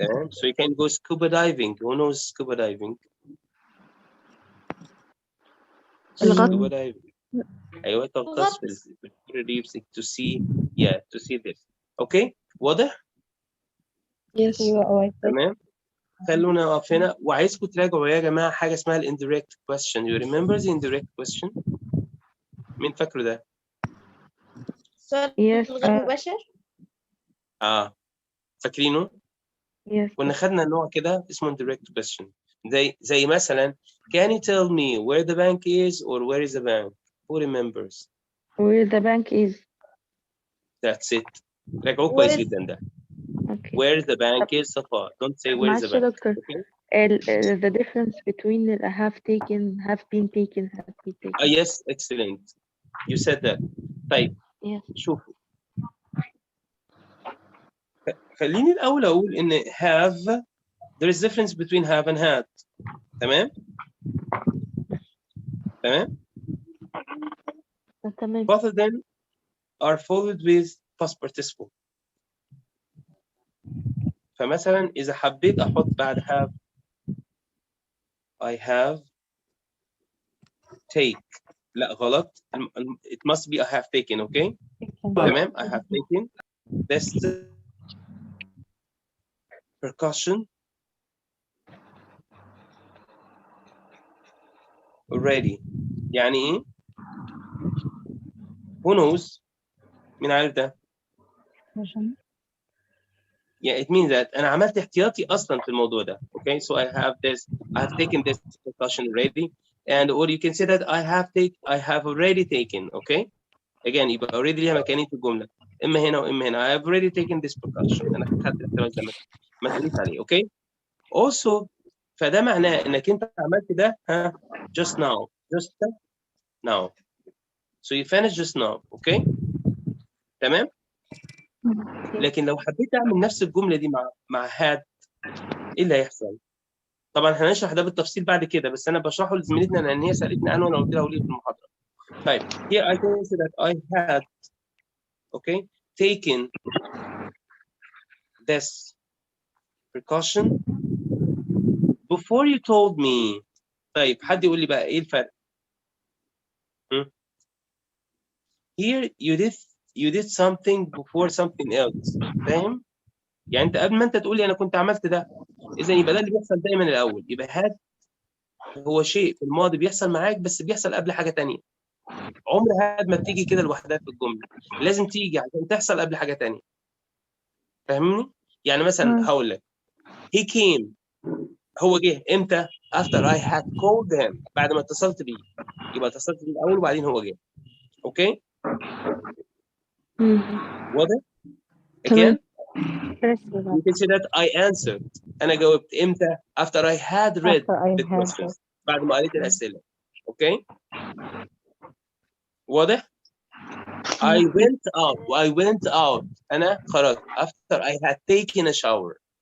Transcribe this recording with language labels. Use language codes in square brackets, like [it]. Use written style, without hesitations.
[en] So you can go scuba diving. Who knows scuba diving? Scuba diving. [ar] أيوة تغطس في [en] coral reefs to see this. [ar] Okay. واضح؟ [en] Yes. [ar] تمام. خلونا نقف هنا وعايزكم تراجعوا يا جماعة حاجة اسمها indirect question. [en] You remember the indirect question؟ [ar] مين فاكره ده؟ سؤال غير مباشر؟ فاكرينه؟ كنا خدنا نوع كده اسمه indirect question. زي مثلا [en] can you tell me where the bank is or where is the bank? Who remembers? Where the bank is. That's it. [ar] راجعوه كويس جدا ده. [en] Okay. Where the bank is صفاء. Don't say where is the bank. Okay. The difference between have taken, have been taken, have been taken. Yes, excellent. You said that. طيب. Yes. [ar] شوفوا. خليني الأول أقول إن have [en] there is difference between have and had. [ar] تمام؟ تمام؟ تمام. [en] Both of them are followed with past participle. [ar] فمثلا إذا حبيت أحط بعد have [en] I have take. [ar] لا غلط. [en] It must be I have taken. Okay. تمام. I have taken this percussion already. [ar] يعني إيه؟ [en] Who knows؟ [ar] مين عارف ده؟ [en] Yeah, it means that [ar] أنا عملت احتياطي أصلا في الموضوع ده. [en] Okay, so I have this. I have taken this percussion already, and or you can say that I have already taken. Okay. [ar] Again يبقى already ليها مكانين في الجملة. إما هنا وإما هنا. [en] I have already taken this percussion. [ar] أنا خدت الاحتراز ده ما تقوليش عليه. Okay. Also فده معناه إنك أنت عملت ده [en] just now. So you finish just now. Okay. تمام. [ar] لكن لو حبيت أعمل نفس الجملة دي مع had إيه اللي هيحصل؟ طبعا هنشرح ده بالتفصيل بعد كده بس انا بشرحه لزميلتنا لان هي سالتني عنه وانا قلت لها قولي في المحاضره. [en] طيب here I can say that I had okay taken this precaution before you told me. [ar] طيب حد يقول لي بقى ايه الفرق؟ [en] Here you did something before something else. [ar] فاهم؟ يعني انت قبل ما انت تقول لي انا كنت عملت ده اذا يبقى ده اللي بيحصل دايما الاول. يبقى had هو شيء في الماضي بيحصل معاك بس بيحصل قبل حاجه ثانيه. عمر هاد ما بتيجي كده لوحدها في الجمله، لازم تيجي عشان تحصل قبل حاجه ثانيه. فاهمني؟ يعني مثلا هقول لك [en] he came [ar] هو جه امتى؟ [en] after I had called him [ar] بعد ما اتصلت بيه. يبقى اتصلت بيه الاول وبعدين هو جه. اوكي؟ واضح؟ [en] again you can say that I answered. [ar] انا جاوبت امتى؟ [en] after I had read the questions [ar] بعد ما قريت الاسئله. اوكي؟ واضح؟ [en] I went out [ar] أنا خرجت [en] after I had taken a shower.